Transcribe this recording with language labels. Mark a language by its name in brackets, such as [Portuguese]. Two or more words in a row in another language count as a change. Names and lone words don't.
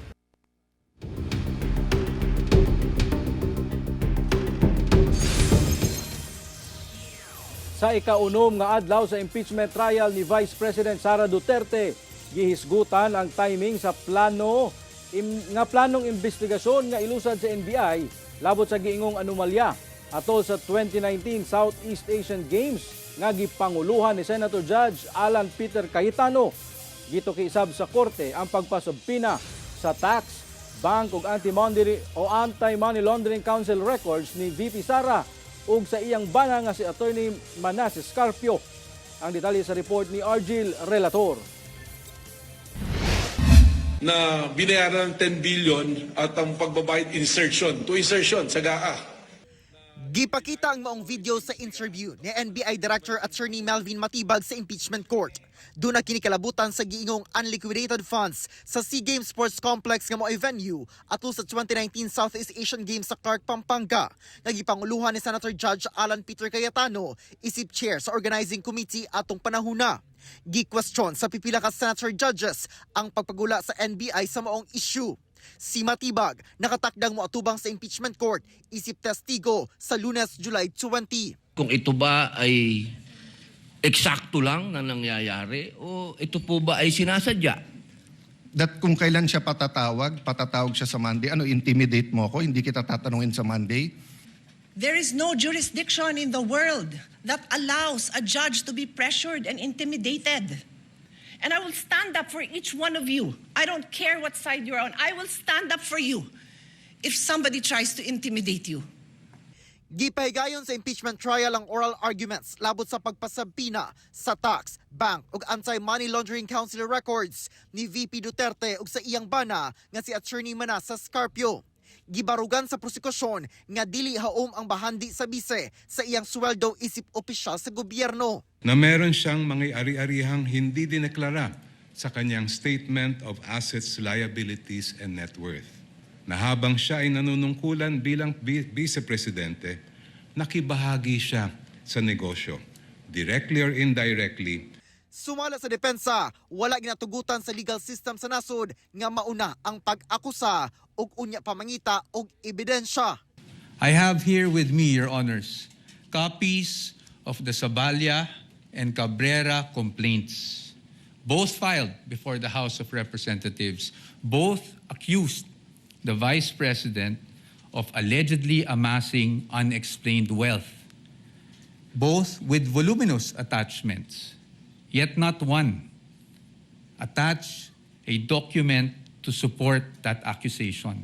[Cebuano] Sa ikaunom nga adlaw sa [English] impeachment trial [Cebuano] ni Vice President Sara Duterte, gihisgutan ang timing sa planong investigasyon nga ilusad sa NBI labot sa giingong anomalya atol sa 2019 Southeast Asian Games nga gipanguluhan ni Senator Judge Alan Peter Cayetano. Gito kiisab sa korte ang pagpasubpina sa tax, bank ug [English] anti-money laundering council records [Cebuano] ni VP Sara ug sa iyang bana nga si Attorney Manas Escarpio. Ang detalye sa report ni Argil Relator. [Filipino] na binayaran ng 10 billion at ang pagbabayad insertion sa GAA. [Cebuano] Gipakita ang maong video sa interview ni NBI Director Attorney Melvin Matibag sa [English] impeachment court. [Cebuano] Doon na kinikalabutan sa giingong [English] unliquidated funds [Cebuano] sa SEA Games Sports Complex nga mo'y venue ato sa 2019 Southeast Asian Games sa Clark, Pampanga. Nagipanguluhan ni Senator Judge Alan Peter Cayetano, isip chair sa [English] organizing committee [Cebuano] atong panahuna. Gi-question sa pipila ka [English] senator judges [Cebuano] ang pagpagula sa NBI sa maong issue. Si Matibag nakatakdang moatubang sa [English] impeachment court [Cebuano] isip testigo sa Lunes, July 20. [Filipino] Kung ito ba ay eksakto lang na nangyayari o ito po ba ay sinasadya? That kung kailan siya patatawag siya sa Monday, intimidate mo ako, hindi kita tatanungin sa Monday. [English] There is no jurisdiction in the world that allows a judge to be pressured and intimidated. And I will stand up for each one of you. I don't care what side you're on. I will stand up for you if somebody tries to intimidate you. [Cebuano] Gipahigayon sa [English] impeachment trial [Cebuano] ang [English] oral arguments [Cebuano] labot sa pagpasabpina sa tax, bank ug [English] anti-money laundering council records [Cebuano] ni VP Duterte ug sa iyang bana nga si Attorney Manasa Scarpio. Gibarugan sa prosekusyon nga dili haom ang bahandi sa bise sa iyang sweldo isip opisyal sa gobyerno. [Filipino] Na meron siyang mga ari-arihang hindi dineklara sa kanyang Statement of Assets, Liabilities and Net Worth. Na habang siya ay nanunungkulan bilang vice-presidente, nakibahagi siya sa negosyo, [English] directly or indirectly. [Cebuano] Sumala sa depensa, wala ginatugutan sa [English] legal system [Cebuano] sa nasod nga mauna ang pag-akusa ug unya pamangita og ebidensya. [English] I have here with me, Your Honors, copies of the Sabalia and Cabrera complaints, both filed before the House of Representatives. Both accused the Vice President of allegedly amassing unexplained wealth, both with voluminous attachments, yet not one attached a document to support that accusation.